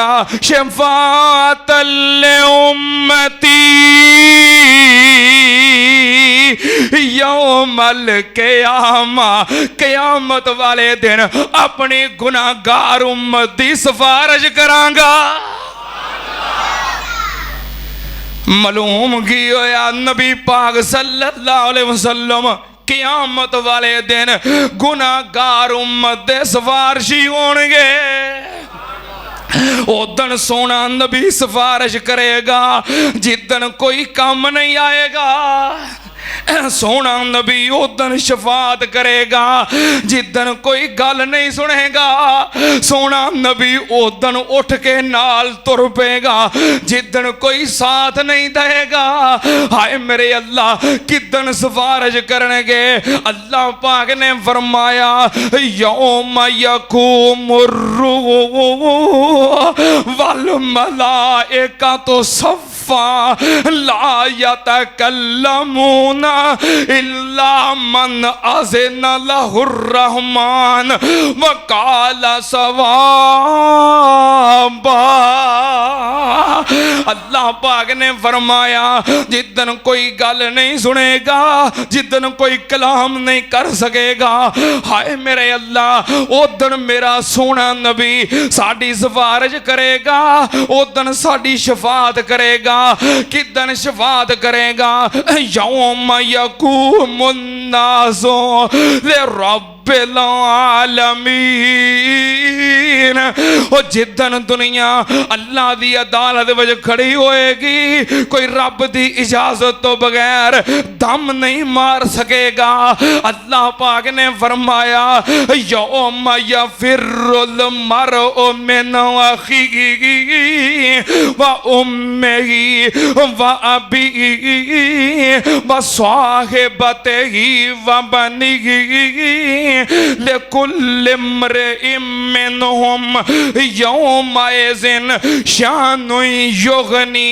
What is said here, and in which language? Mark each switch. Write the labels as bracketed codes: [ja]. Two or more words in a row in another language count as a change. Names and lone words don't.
[ar] شفاعة لأمتي يوم القيامة, [pa] قیامت والے دن اپنی گناہگار امت دی سفارش کراں گا. معلوم کی ہویا نبی پاک [ar] صلى الله عليه وسلم [pa] قیامت والے دن گناہگار امت دے سفارشی ہون گے. اودن سوہنا نبی سفارش کرے گا جدن کوئی کام نہیں آئے گا. سوہنا نبی اودن شفاعت کرے گا جدن کوئی گل نہیں سنے گا. سوہنا نبی اودن اٹھ کے نال تر پئے گا جدن کوئی ساتھ نہیں دے گا. ہائے میرے اللہ کدن سفارش کرن گے? اللہ پاک نے فرمایا [ar] يوم يقوم الروح والملائكة صفا لا يتكلمون إلا من أذن له الرحمن وقال صوابا. [pa] اللہ پاک نے فرمایا جدن کوئی گل نہیں سنے گا، جدن کوئی کلام نہیں کر سکے گا، ہائے میرے اللہ اودن میرا سوہنا نبی ساڈی سفارش کرے گا، اودن ساڈی شفاعت کرے گا. کدن شفاعت کرے گا? [ar] يوم يقوم الناس لرب العالمين. [pa] او جدن دنیا اللہ دی عدالت وچ کھڑی ہوئے گی، کوئی رب دی اجازت تو بغیر دم نہیں مار سکے گا. اللہ پاک نے فرمایا [ar] يوم يفر المرء من أخيه وأمه وأبيه وصاحبته وبنيه لكل امرئ منهم يومئذ شأن يغني.